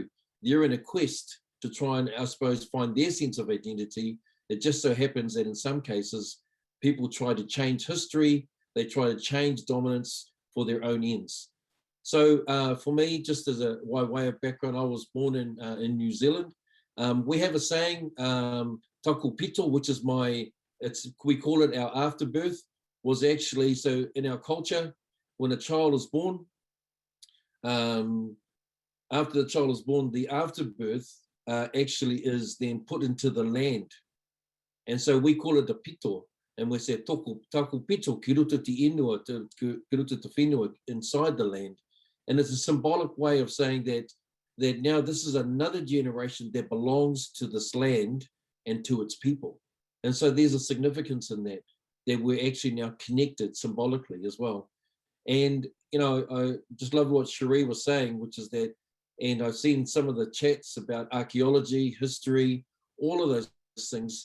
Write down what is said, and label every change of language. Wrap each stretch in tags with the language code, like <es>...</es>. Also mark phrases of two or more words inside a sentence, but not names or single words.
<en>They're in a quest to try and, I suppose, find their sense of identity. It just so happens that in some cases, people try to change history, they try to change dominance for their own ends. So for me, just as a way of background, I was born in New Zealand. We have a saying,</en> <mi>taku pito,</mi> <en>which is we call it our afterbirth, was actually, so in our culture, when a child is born, after the child is born, the afterbirth actually is then put into the land. And so we call it a pito, and we say</en> <mi>taku pito, ki ruta te inua, ki ruta te whenua,</mi> <en>inside the land. And it's a symbolic way of saying that now this is another generation that belongs to this land and to its people. And so there's a significance in that we're actually now connected symbolically as well. And, I just love what Sheree was saying, which is that, and I've seen some of the chats about archaeology, history, all of those things.</en>